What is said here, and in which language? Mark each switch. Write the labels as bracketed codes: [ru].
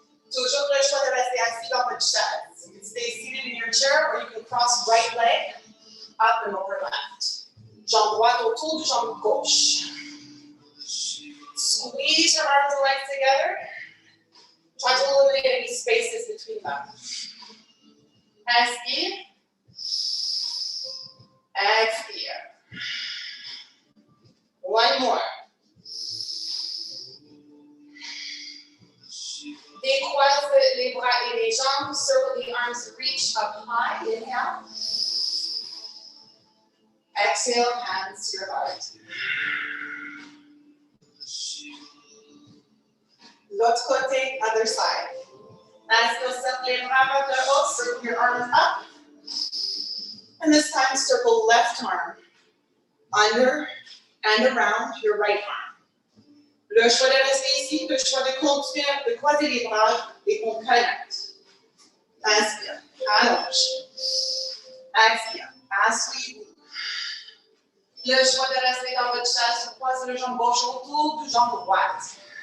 [fr] Toujours le choix de rester assis dans votre chaise. [en] You can stay seated in your chair, or you can cross right leg up and over left. [fr] Jambe droite autour du jambe gauche. [en] Squeeze your arms and legs together. Try to eliminate any spaces between them. [fr] Inspire. Expire. [en] One more. [fr] Décroise les bras et les jambes. [en] Circle the arms, reach up high. Inhale. Exhale, hands to your heart. [fr] L'autre côté, [en] other side. [fr] Inspire, [en] circle [fr] les bras vers le haut. [en] Circle your arms up. And this time, circle left arm under and around your right arm. [fr] Le choix de rester ici, le choix de continuer de croiser les bras et qu'on connecte. Inspire, allonge. Expire, asseyez-vous. Le choix de rester dans votre chaise, vous croisez le jambe gauche autour du jambe droite.